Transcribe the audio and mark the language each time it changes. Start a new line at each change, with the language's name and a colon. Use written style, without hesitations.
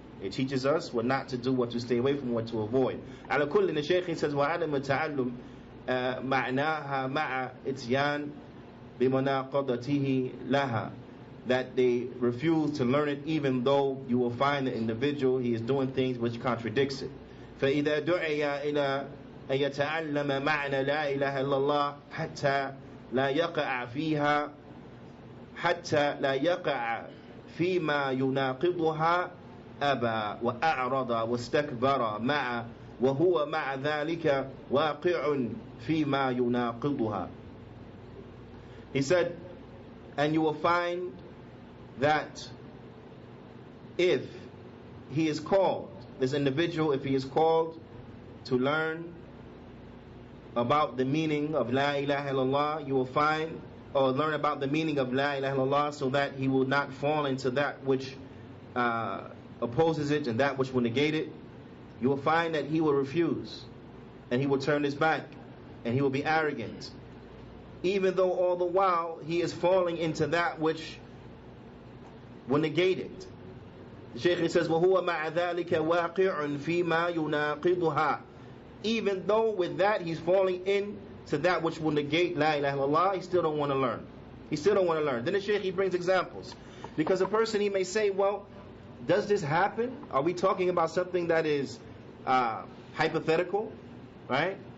English: It teaches us what not to do, what to stay away from, what to avoid. على كل the Shaykh says
Arabic: وعدم التعلم معناها مع إتيان بمناقضته لها,
English: that they refuse to learn it, even though you will find the individual, he is doing things which contradicts it.
Arabic: فإذا دعي إلى أن يتعلم معنى لا إله إلا الله حتى لا يقع فيها حتى لا يقع فيما يناقضها أبى وأعرض واستكبر وهو مع ذلك واقع فيما يناقضها.
English: He said, and you will find that if he is called, this individual, if he is called to learn about the meaning of La ilaha illallah, you will find, or learn about the meaning of La ilaha illallah, so that he will not fall into that which opposes it and that which will negate it. You will find that he will refuse, and he will turn his back, and he will be arrogant, even though all the while he is falling into that which will negate it. The Shaykh says,
Arabic: وَهُوَ مَعَ ذَلِكَ وَاقِعٌ فِي مَا يُنَاقِضُهَا.
English: Even though with that he's falling into that which will negate La ilaha illallah, he still don't want to learn. He still don't want to learn. Then the Shaykh, he brings examples. Because a person, he may say, well, does this happen? Are we talking about something that is hypothetical? Right?